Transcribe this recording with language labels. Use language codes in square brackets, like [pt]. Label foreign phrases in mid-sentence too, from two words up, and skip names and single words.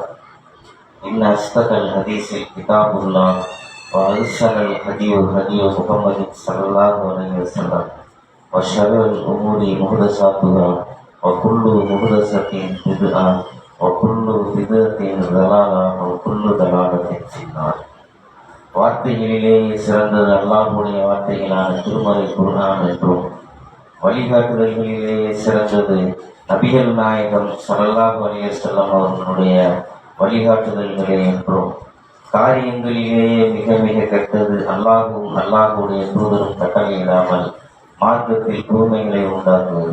[ar] إن أصدق الحديث كتاب الله وأحسن الهدي هدي محمد صلى الله عليه وسلم وشر الأمور محدثاتها وكل محدثة بدعة وكل بدعة ضلالة وكل ضلالة في النار. [ta] வார்த்தைகளிலே சிறந்தது அல்லாஹ்வுடைய வார்த்தைகளான திருமறை குர்ஆன் என்றும் வழிகாட்டுதல்களிலே சிறந்தது நபிகள் நாயகம் [ar] صلى الله عليه وسلم [ta] அவர்களுடைய வழிகாட்டுதல்களே என்றும் காரியங்களிலேயே மிக மிக கெட்டது அல்லாஹ்வுடைய தூதரும் கட்டளையிடாமல் மார்க்கத்தில் புதுமைகளை உண்டாக்குவது.